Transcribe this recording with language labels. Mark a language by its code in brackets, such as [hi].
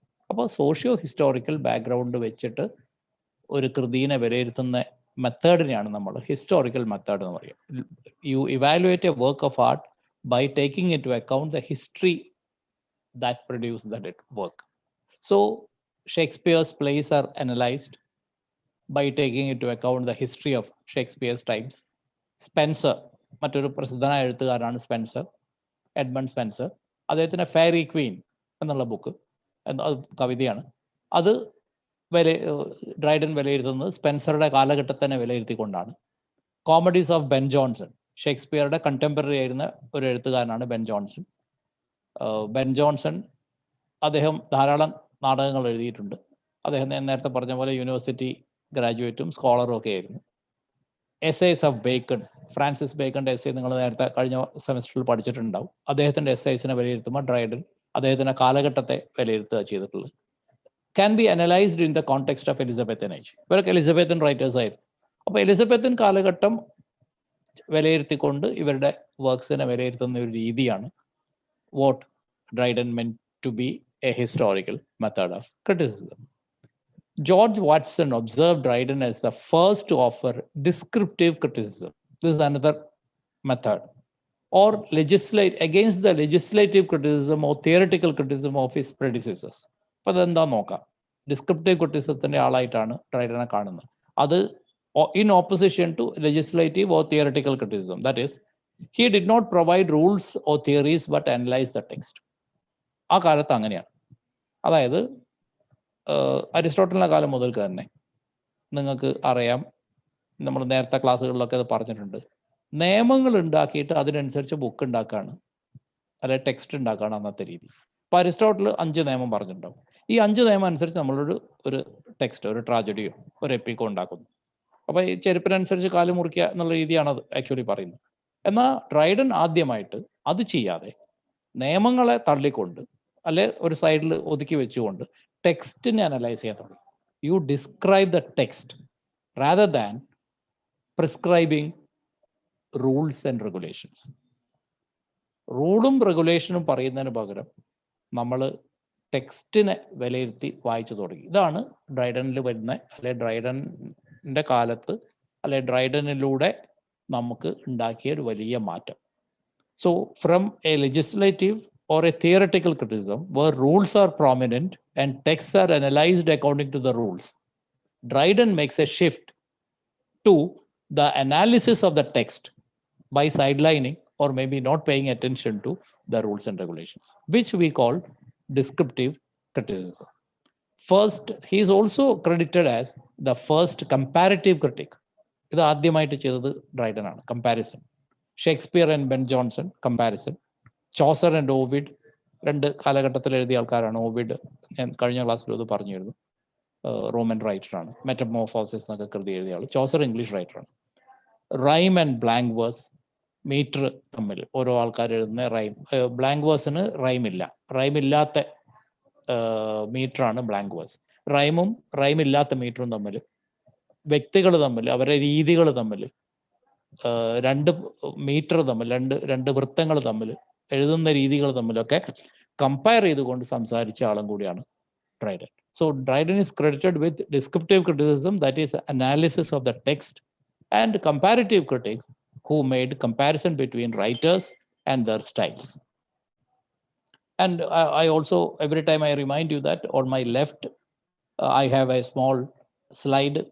[ml] അപ്പോൾ socio historical background വെച്ചിട്ട് ഒരു കൃതിയെ വിലയിരുത്തുന്ന മെത്തേഡിനെയാണ് നമ്മൾ ഹിസ്റ്റോറിക്കൽ മെത്തേഡ് എന്ന് പറയുക. [en] You evaluate a work of art by taking into account the history that produced that work. So Shakespeare's plays are analyzed by taking into account the history of Shakespeare's times. [ml] Spencer, മറ്റൊരു പ്രസിദ്ധനായ എഴുത്തുകാരനാണ് Spencer, Edmund Spencer. അദ്ദേഹത്തിന് fairy Queen എന്നുള്ള book കവിതയാണ്. അത് Dryden വിലയിരുത്തുന്നത് സ്പെൻസറുടെ കാലഘട്ടത്തിനെ വിലയിരുത്തിക്കൊണ്ടാണ്. Comedies of Ben Johnson, ഷേക്സ്പിയറുടെ contemporary ആയിരുന്ന ഒരു എഴുത്തുകാരനാണ് ബെൻ ജോൺസൺ. ബെൻ ജോൺസൺ അദ്ദേഹം ധാരാളം നാടകങ്ങൾ എഴുതിയിട്ടുണ്ട്. അദ്ദേഹം നേരത്തെ പറഞ്ഞ പോലെ യൂണിവേഴ്സിറ്റി ഗ്രാജുവേറ്റും സ്കോളറും ഒക്കെ ആയിരുന്നു. Essays of bacon, Francis ബേക്കന്റെ essay നിങ്ങൾ നേരത്തെ കഴിഞ്ഞ സെമസ്റ്ററിൽ പഠിച്ചിട്ടുണ്ടാവും. അദ്ദേഹത്തിന്റെ എസ്സേസിനെ വിലയിരുത്തുമ്പോൾ ഡ്രൈഡൻ അദ്ദേഹത്തിന്റെ കാലഘട്ടത്തെ വിലയിരുത്തുക ചെയ്തിട്ടുള്ളത്. [en] Can be analysed in the context of Elizabethan age. [ml] ഇവരൊക്കെ എലിസബത്തൻ റൈറ്റേഴ്സ് ആയിരുന്നു. അപ്പോൾ എലിസബത്തൻ കാലഘട്ടം വിലയിരുത്തിക്കൊണ്ട് ഇവരുടെ വർക്ക്സിനെ വിലയിരുത്തുന്ന ഒരു രീതിയാണ് [en] What Dryden meant to be a historical method of criticism. George Watson observed Dryden as the first to offer descriptive criticism. This is another method. Or legislate against the legislative criticism or theoretical criticism of his predecessors. [ml] അപ്പോൾ അതെന്താ നോക്കാം. Descriptive ക്രിറ്റിസിസത്തിന്റെ ആളായിട്ടാണ് ഡ്രൈഡനെ കാണുന്നത്. [en] അത് in opposition to legislative or theoretical criticism. That is, he did not provide rules or theories but analyzed the text. [ml] ആ കാലത്ത് അങ്ങനെയാണ്. അതായത് അരിസ്റ്റോട്ടലിന്റെ കാലം മുതൽക്ക് തന്നെ നിങ്ങൾക്ക് അറിയാം, നമ്മൾ നേരത്തെ ക്ലാസ്സുകളിലൊക്കെ അത് പറഞ്ഞിട്ടുണ്ട്, നിയമങ്ങൾ ഉണ്ടാക്കിയിട്ട് അതിനനുസരിച്ച് ബുക്ക് ഉണ്ടാക്കുകയാണ്, അല്ലെ ടെക്സ്റ്റ് ഉണ്ടാക്കുകയാണ് അന്നത്തെ രീതി. ഇപ്പൊ അരിസ്റ്റോട്ടൽ 5 നിയമം പറഞ്ഞിട്ടുണ്ടാവും. ഈ 5 നിയമം അനുസരിച്ച് നമ്മളൊരു ടെക്സ്റ്റ്, ഒരു ട്രാജഡിയോ ഒരു എപ്പിക്കോ ഉണ്ടാക്കുന്നു. അപ്പൊ ഈ ചെരുപ്പിനനുസരിച്ച് കാല് മുറിക്കുക എന്നുള്ള രീതിയാണ് അത് ആക്ച്വലി പറയുന്നത്. എന്നാൽ ഡ്രൈഡൻ ആദ്യമായിട്ട് അത് ചെയ്യാതെ നിയമങ്ങളെ തള്ളിക്കൊണ്ട് അല്ലെ ഒരു സൈഡിൽ ഒതുക്കി വെച്ചുകൊണ്ട് ടെക്സ്റ്റിനെ അനലൈസ് ചെയ്യാൻ തുടങ്ങി. [en] You describe the text rather than prescribing rules and regulations. [ml] റൂളും റെഗുലേഷനും പറയുന്നതിന് പകരം നമ്മൾ ടെക്സ്റ്റിനെ വിലയിരുത്തി വായിച്ചു തുടങ്ങി. ഇതാണ് ഡ്രൈഡനിൽ വരുന്ന, അല്ലെ ഡ്രൈഡന്റെ കാലത്ത്, അല്ലെ ഡ്രൈഡനിലൂടെ നമുക്ക് ഉണ്ടാക്കിയ ഒരു വലിയ മാറ്റം. [en] So from a legislative or a theoretical criticism where rules are prominent and texts are analyzed according to the rules, Dryden makes a shift to the analysis of the text by sidelining or maybe not paying attention to the rules and regulations, which we call descriptive criticism. First, he is also credited as the first comparative critic. [ml] ഇത് ആദ്യമായിട്ട് ചെയ്തത് Dryden ആണ്. Comparison. Shakespeare and Ben Johnson comparison. Chaucer and Ovid 2 കാലഘട്ടത്തിൽ എഴുതിയ ആൾക്കാരാണ്. Ovid ഞാൻ കഴിഞ്ഞ ക്ലാസ്സിൽ ഇത് പറഞ്ഞിരുന്നു, റോമൻ റൈറ്ററാണ്. മെറ്റമോർഫോസിസ് എന്നൊക്കെ കൃതി എഴുതിയ ആൾ. Chaucer English റൈറ്ററാണ്. Rhyme and blank verse, metre തമ്മിൽ ഓരോ ആൾക്കാർ എഴുതുന്ന റൈം. ബ്ലാങ്ക് വേഴ്സിന് റൈം ഇല്ല, റൈം ഇല്ലാത്ത മീറ്ററാണ് ബ്ലാങ്ക് വേഴ്സ്. റൈമും റൈം ഇല്ലാത്ത മീറ്ററും തമ്മിൽ, വ്യക്തികൾ തമ്മിൽ, അവരുടെ രീതികൾ തമ്മിൽ, 2 മീറ്റർ തമ്മിൽ, രണ്ട് വൃത്തങ്ങൾ തമ്മിൽ, എഴുതുന്ന രീതികൾ തമ്മിലൊക്കെ കമ്പയർ ചെയ്തുകൊണ്ട് സംസാരിച്ച ആളും കൂടിയാണ് Dryden. [en] So Dryden is credited with descriptive criticism, that is analysis of the text, and comparative critic who made comparison between writers and their styles. And I also, every time I remind you that on my left I have a small slide.